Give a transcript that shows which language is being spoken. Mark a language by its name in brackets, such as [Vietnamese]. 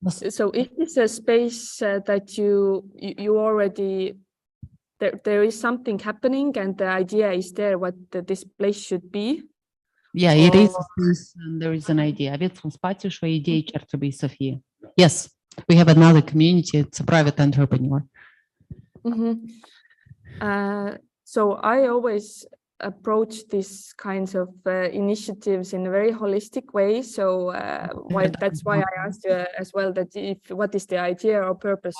[English] So if it's a space that you already, there is something happening and the idea is there what this place should be. Yeah, it is a space and there is an idea. [Romanian] Aveți un spațiu și o idee ce ar trebui să fie. [English] Yes, we have another community. It's a private entrepreneur. So I always approach these kinds of initiatives in a very holistic way. So that's why I asked you as well that what is the idea or purpose.